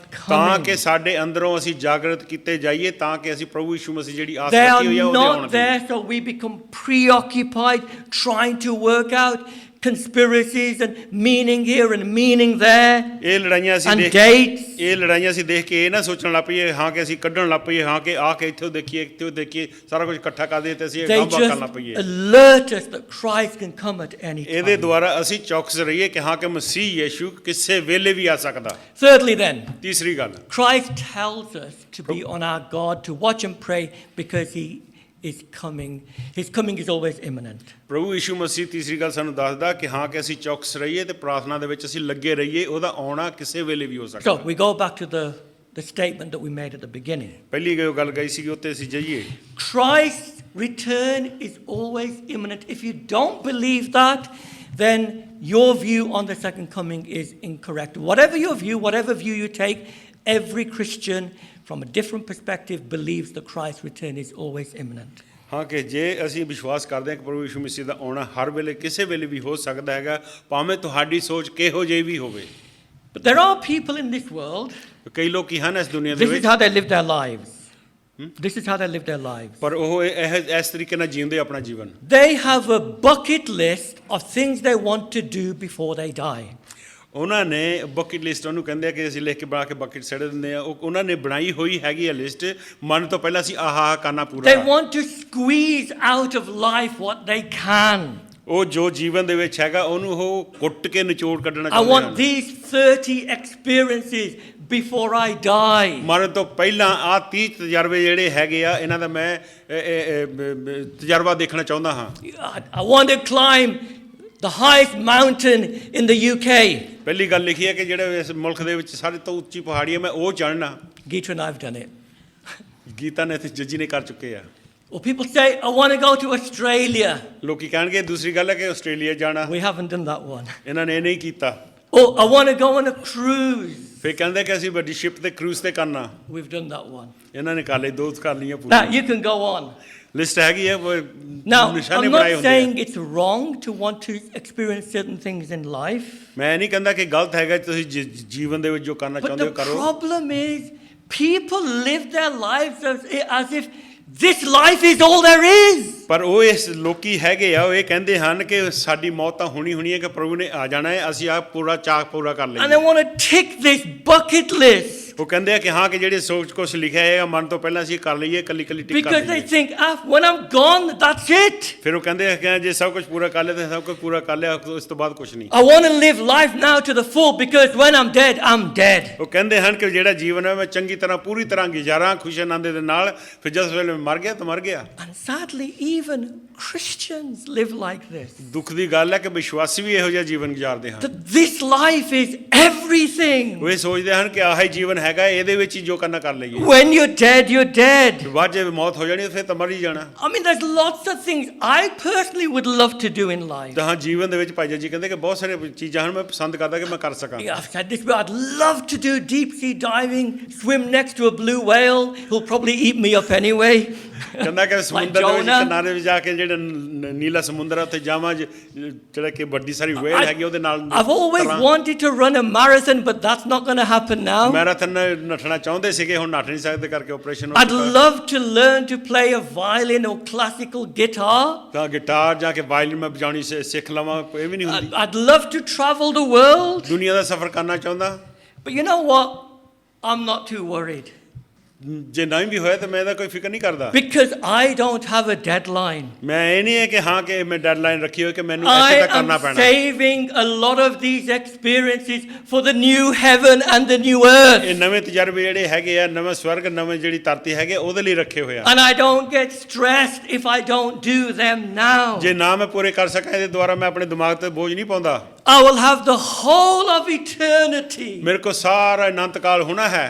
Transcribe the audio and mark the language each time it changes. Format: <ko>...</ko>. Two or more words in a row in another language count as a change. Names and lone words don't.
<pa>ਤਾਂ</pa> <en>coming.</en> <pa>ਕਿ ਸਾਡੇ ਅੰਦਰੋਂ ਅਸੀਂ ਜਾਗਰਤ ਕੀਤੇ ਜਾਈਏ, ਤਾਂ ਕਿ ਅਸੀਂ ਪ੍ਰਭੂ ਯਿਸੂ ਮਸੀਹ ਜਿਹੜੀ ਆਸ</pa> <en>They</en> <pa>ਰੱਖੀ ਹੋਈ ਹੈ</pa> <en>are</en> <pa>ਉਹਦੇ ਆਉਣ</pa> <en>not</en> <pa>ਦੀ।</pa> <en>there so we become preoccupied trying to work out, conspiracies and meaning here and meaning there</en> <pa>ਇਹ ਲੜਾਈਆਂ ਅਸੀਂ</pa> <en>and</en> <pa>ਦੇਖ</pa> <en>dates.</en> <pa>ਇਹ ਲੜਾਈਆਂ ਅਸੀਂ ਦੇਖ ਕੇ ਇਹ ਨਾ ਸੋਚਣ ਲੱਗ ਪਈਏ ਹਾਂ ਕਿ ਅਸੀਂ ਕੱਢਣ ਲੱਗ ਪਈਏ ਹਾਂ ਕਿ ਆ ਕੇ ਇੱਥੋਂ ਦੇਖੀਏ ਇੱਥੋਂ ਦੇਖੀਏ ਸਾਰਾ ਕੁਝ ਇਕੱਠਾ ਕਰ ਦਈਏ ਤੇ ਅਸੀਂ ਇਹ</pa> <en>They</en> <pa>ਗਾਂਭਾ ਕਰਨ ਲੱਗ</pa> <en>just</en> <pa>ਪਈਏ</pa> <en>alert us that Christ can come at any</en> <pa>ਇਹਦੇ</pa> <en>time.</en> <pa>ਦੁਆਰਾ ਅਸੀਂ ਚੌਕਸ ਰਹੀਏ ਕਿ ਹਾਂ ਕਿ ਮਸੀਹ ਯੀਸ਼ੂ ਕਿਸੇ ਵੇਲੇ ਵੀ ਆ ਸਕਦਾ</pa> <en>Thirdly then,</en> <pa>ਤੀਸਰੀ ਗੱਲ</pa> <en>Christ tells us to be on our guard, to watch and pray because he is coming. His coming is always imminent.</en> <pa>ਪ੍ਰਭੂ ਯੀਸ਼ੂ ਮਸੀਹ ਤੀਸਰੀ ਗੱਲ ਸਾਨੂੰ ਦੱਸਦਾ ਕਿ ਹਾਂ ਕਿ ਅਸੀਂ ਚੌਕਸ ਰਹੀਏ ਤੇ ਪ੍ਰਾਰਥਨਾ ਦੇ ਵਿੱਚ ਅਸੀਂ ਲੱਗੇ ਰਹੀਏ ਉਹਦਾ ਆਉਣਾ ਕਿਸੇ ਵੇਲੇ ਵੀ ਹੋ ਸਕਦਾ</pa> <en>So we go back to the statement that we made at the beginning.</en> <pa>ਪਹਿਲੀ ਜੋ ਗੱਲ ਕਹੀ ਸੀ ਉੱਤੇ ਅਸੀਂ ਜਾਈਏ</pa> <en>Christ's return is always imminent. If you don't believe that, then your view on the second coming is incorrect. Whatever your view, whatever view you take, every Christian from a different perspective believes that Christ's return is always imminent.</en> <pa>ਹਾਂ ਕਿ ਜੇ ਅਸੀਂ ਵਿਸ਼ਵਾਸ ਕਰਦੇ ਹਾਂ ਕਿ ਪ੍ਰਭੂ ਯੀਸ਼ੂ ਮਸੀਹ ਦਾ ਆਉਣਾ ਹਰ ਵੇਲੇ ਕਿਸੇ ਵੇਲੇ ਵੀ ਹੋ ਸਕਦਾ ਹੈਗਾ ਭਾਵੇਂ ਤੁਹਾਡੀ ਸੋਚ ਕਿਹੋ ਜਿਹੀ ਵੀ ਹੋਵੇ</pa> <en>But there are people in this world,</en> <pa>ਕਈ ਲੋਕ ਹਨ ਇਸ ਦੁਨੀਆ ਦੇ</pa> <en>this is</en> <pa>ਵਿੱਚ</pa> <en>how they live their lives. This is how they live their lives.</en> <pa>ਪਰ ਉਹ ਇਸ ਤਰੀਕੇ ਨਾਲ ਜੀਉਂਦੇ ਆਪਣਾ ਜੀਵਨ</pa> <en>They have a bucket list of things they want to do before they die.</en> <pa>ਉਹਨਾਂ ਨੇ</pa> <en>bucket list</en> <pa>ਉਹਨੂੰ ਕਹਿੰਦੇ ਆ ਕਿ ਅਸੀਂ ਲਿਖ ਕੇ ਬਣਾ ਕੇ ਬਕਟ ਸੜ ਦਿੰਦੇ ਆ ਉਹਨਾਂ ਨੇ ਬਣਾਈ ਹੋਈ ਹੈਗੀ ਆ ਲਿਸਟ ਮਨ ਤੋਂ ਪਹਿਲਾਂ ਅਸੀਂ ਆਹ ਕਰਨਾ ਪੂਰਾ</pa> <en>They want to squeeze out of life what they can.</en> <pa>ਉਹ ਜੋ ਜੀਵਨ ਦੇ ਵਿੱਚ ਹੈਗਾ ਉਹਨੂੰ ਉਹ ਕੁੱਟ ਕੇ ਨਿਚੋੜ ਕੱਢਣਾ</pa> <en>I</en> <pa>ਚਾਹੁੰਦੇ</pa> <en>want</en> <pa>ਹਨ</pa> <en>these 30 experiences before I die.</en> <pa>ਮਰਨ ਤੋਂ ਪਹਿਲਾਂ ਆ 30 ਤਜਰਬੇ ਜਿਹੜੇ ਹੈਗੇ ਆ ਇਹਨਾਂ ਦਾ ਮੈਂ ਤਜਰਬਾ ਦੇਖਣਾ ਚਾਹੁੰਦਾ ਹਾਂ</pa> <en>I want to climb the highest mountain in the UK.</en> <pa>ਪਹਿਲੀ ਗੱਲ ਲਿਖੀ ਹੈ ਕਿ ਜਿਹੜੇ ਇਸ ਮੁਲਕ ਦੇ ਵਿੱਚ ਸਾਰੇ ਤੋਂ ਉੱਚੀ ਪਹਾੜੀ ਹੈ ਮੈਂ ਉਹ ਚੜ੍ਹਨਾ</pa> <en>Gita and I've done it.</en> <pa>ਗੀਤਾ ਨੇ ਤੇ ਜੱਜੀ ਨੇ ਕਰ ਚੁੱਕੇ ਆ</pa> <en>Or people say, I want to go to Australia.</en> <pa>ਲੋਕੀ ਕਹਿਣਗੇ ਦੂਸਰੀ ਗੱਲ ਹੈ ਕਿ ਆਸਟ੍ਰੇਲੀਆ ਜਾਣਾ</pa> <en>We haven't done that one.</en> <pa>ਇਹਨਾਂ ਨੇ ਇਹ ਨਹੀਂ ਕੀਤਾ</pa> <en>Or I want to go on a cruise.</en> <pa>ਫਿਰ ਕਹਿੰਦੇ ਕਿ ਅਸੀਂ ਵੱਡੀ ਸ਼ਿਪ ਤੇ ਕਰੂਜ਼ ਤੇ ਕਰਨਾ</pa> <en>We've done that one.</en> <pa>ਇਹਨਾਂ ਨੇ ਕਰ ਲਈ ਦੋ ਕਰ ਲਈਆਂ</pa> <en>Now,</en> <pa>ਪੂਰੀ</pa> <en>you can go on.</en> <pa>ਲਿਸਟ ਹੈਗੀ ਹੈ</pa> <en>Now,</en> <pa>ਨਿਸ਼ਾਨੇ</pa> <en>I'm</en> <pa>ਬਣਾਏ</pa> <en>not</en> <pa>ਹੁੰਦੇ</pa> <en>saying</en> <pa>ਆ</pa> <en>it's wrong to want to experience certain things in life.</en> <pa>ਮੈਂ ਨਹੀਂ ਕਹਿੰਦਾ ਕਿ ਗਲਤ ਹੈਗਾ ਤੁਸੀਂ ਜੀਵਨ ਦੇ ਵਿੱਚ ਜੋ ਕਰਨਾ</pa> <en>But</en> <pa>ਚਾਹੁੰਦੇ</pa> <en>the</en> <pa>ਹੋ ਕਰੋ</pa> <en>problem is, people live their lives as if this life is all there is.</en> <pa>ਪਰ ਉਹ ਇਸ ਲੋਕੀ ਹੈਗੇ ਆ ਉਹ ਇਹ ਕਹਿੰਦੇ ਹਨ ਕਿ ਸਾਡੀ ਮੌਤ ਤਾਂ ਹੋਣੀ ਹੈ ਕਿ ਪ੍ਰਭੂ ਨੇ ਆ ਜਾਣਾ ਹੈ ਅਸੀਂ ਆ ਪੂਰਾ ਚਾਅ ਪੂਰਾ ਕਰ</pa> <en>And they</en> <pa>ਲਈਏ</pa> <en>want to tick this bucket list.</en> <pa>ਉਹ ਕਹਿੰਦੇ ਆ ਕਿ ਹਾਂ ਕਿ ਜਿਹੜੇ ਸੋਚ ਕੁਛ ਲਿਖਿਆ ਹੈ ਮਨ ਤੋਂ ਪਹਿਲਾਂ ਅਸੀਂ ਕਰ ਲਈਏ ਕੱਲੀ ਕੱਲੀ ਟਿਕ ਕਰ</pa> <en>Because they</en> <pa>ਲਈਏ</pa> <en>think, when I'm gone, that's it.</en> <pa>ਫਿਰ ਉਹ ਕਹਿੰਦੇ ਆ ਕਿ ਜੇ ਸਭ ਕੁਝ ਪੂਰਾ ਕਰ ਲਿਆ ਤਾਂ ਸਭ ਕੁਝ ਪੂਰਾ ਕਰ ਲਿਆ ਉਸ ਤੋਂ ਬਾਅਦ ਕੁਝ ਨਹੀਂ</pa> <en>I want to live life now to the full because when I'm dead, I'm dead.</en> <pa>ਉਹ ਕਹਿੰਦੇ ਹਨ ਕਿ ਜਿਹੜਾ ਜੀਵਨ ਹੈ ਮੈਂ ਚੰਗੀ ਤਰ੍ਹਾਂ ਪੂਰੀ ਤਰ੍ਹਾਂ ਗੁਜ਼ਾਰਾਂ ਖੁਸ਼ ਆਨੰਦ ਦੇ ਨਾਲ ਫਿਰ ਜਿਸ ਵੇਲੇ ਮੈਂ ਮਰ ਗਿਆ ਤਾਂ ਮਰ ਗਿਆ</pa> <en>And sadly, even Christians live like this.</en> <pa>ਦੁੱਖ ਦੀ ਗੱਲ ਹੈ ਕਿ ਵਿਸ਼ਵਾਸੀ ਵੀ ਇਹੋ ਜਿਹਾ ਜੀਵਨ ਗੁਜ਼ਾਰਦੇ ਹਨ</pa> <en>That this life is everything.</en> <pa>ਉਹ ਇਹ ਸੋਚਦੇ ਹਨ ਕਿ ਆਹੀ ਜੀਵਨ ਹੈਗਾ ਇਹਦੇ ਵਿੱਚ ਹੀ ਜੋ ਕਰਨਾ ਕਰ ਲਈਏ</pa> <en>When you're dead, you're dead.</en> <pa>ਬਾਅਦ ਜੇ ਮੌਤ ਹੋ ਜਾਣੀ ਫਿਰ ਤਾਂ ਮਰ ਹੀ ਜਾਣਾ</pa> <en>I mean, there's lots of things I personally would love to do in life.</en> <pa>ਤਾਂ ਹਾਂ ਜੀਵਨ ਦੇ ਵਿੱਚ ਭਾਈ ਜੀ ਕਹਿੰਦੇ ਕਿ ਬਹੁਤ ਸਾਰੀਆਂ ਚੀਜ਼ਾਂ ਹਨ ਮੈਂ ਪਸੰਦ ਕਰਦਾ ਕਿ ਮੈਂ ਕਰ ਸਕਾਂ</pa> <en>Yeah, I've said this, but I'd love to do deep sea diving, swim next to a blue whale who'll probably eat me up anyway.</en> <pa>ਕਹਿੰਦਾ ਕਿ ਸਮੁੰਦਰ ਦੇ ਵਿੱਚ Jonah. ਕਿਨਾਰੇ ਵਿੱਚ ਜਾ ਕੇ ਜਿਹੜਾ ਨੀਲਾ ਸਮੁੰਦਰ ਹੈ ਉੱਥੇ ਜਾਵਾਂ ਜਿਹੜਾ ਕਿ ਵੱਡੀ ਸਾਰੀ ਵੇਲ ਹੈਗੀ ਉਹਦੇ ਨਾਲ</pa> <en>I've always wanted to run a marathon, but that's not going to happen now.</en> <pa>ਮੈਰਾਥਨ ਨੱਠਣਾ ਚਾਹੁੰਦੇ ਸੀਗੇ ਹੁਣ ਨੱਠ ਨਹੀਂ ਸਕਦੇ ਕਰਕੇ ਆਪਰੇਸ਼ਨ</pa> <en>I'd love to learn to play a violin or classical guitar.</en> <pa>ਤਾਂ ਗਿਟਾਰ ਜਾ ਕੇ ਵਾਇਲਿਨ ਮੈਂ ਵਜਾਉਣੀ ਸਿੱਖ ਲਵਾਂ ਇਹ ਵੀ ਨਹੀਂ ਹੁੰਦੀ</pa> <en>I'd love to travel the world.</en> <pa>ਦੁਨੀਆ ਦਾ ਸਫ਼ਰ ਕਰਨਾ ਚਾਹੁੰਦਾ</pa> <en>But you know what? I'm not too worried.</en> <pa>ਜੇ ਨਹੀਂ ਵੀ ਹੋਇਆ ਤਾਂ ਮੈਂ ਇਹਦਾ ਕੋਈ ਫਿਕਰ ਨਹੀਂ ਕਰਦਾ</pa> <en>Because I don't have a deadline.</en> <pa>ਮੈਂ ਇਹ ਨਹੀਂ ਹੈ ਕਿ ਹਾਂ ਕਿ ਮੈਂ ਡੈਡਲਾਈਨ ਰੱਖੀ ਹੋਈ ਕਿ ਮੈਨੂੰ</pa> <en>I</en> <pa>ਇੱਥੇ ਤੱਕ ਕਰਨਾ</pa> <en>am</en> <pa>ਪੈਣਾ</pa> <en>saving a lot of these experiences for the new heaven and the new earth.</en> <pa>ਇਹ ਨਵੇਂ ਤਜਰਬੇ ਜਿਹੜੇ ਹੈਗੇ ਆ ਨਵੇਂ ਸਵਰਗ ਨਵੇਂ ਜਿਹੜੀ ਧਰਤੀ ਹੈਗੇ ਉਹਦੇ ਲਈ ਰੱਖੇ ਹੋਏ ਆ</pa> <en>And I don't get stressed if I don't do them now.</en> <pa>ਜੇ ਨਾ ਮੈਂ ਪੂਰੇ ਕਰ ਸਕਾਂ ਇਹਦੇ ਦੁਆਰਾ ਮੈਂ ਆਪਣੇ ਦਿਮਾਗ ਤੇ ਬੋਝ ਨਹੀਂ ਪਾਉਂਦਾ</pa> <en>I will have the whole of eternity</en> <pa>ਮੇਰੇ ਕੋਲ ਸਾਰਾ ਅਨੰਤ ਕਾਲ ਹੋਣਾ ਹੈ</pa>